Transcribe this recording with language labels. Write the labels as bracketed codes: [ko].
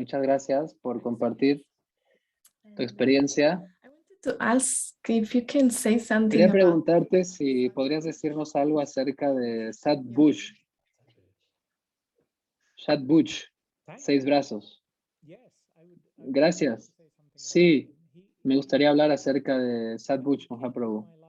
[es] Muchas gracias por compartir tu experiencia. [en] I wanted to ask if you can say something [es] Quería [en] about [es] preguntarte si podrías decirnos algo acerca de Sat Bush. Sat Bush, 6 brazos. Gracias. Sí, me gustaría hablar acerca de Sat Bush Mahaprabhu.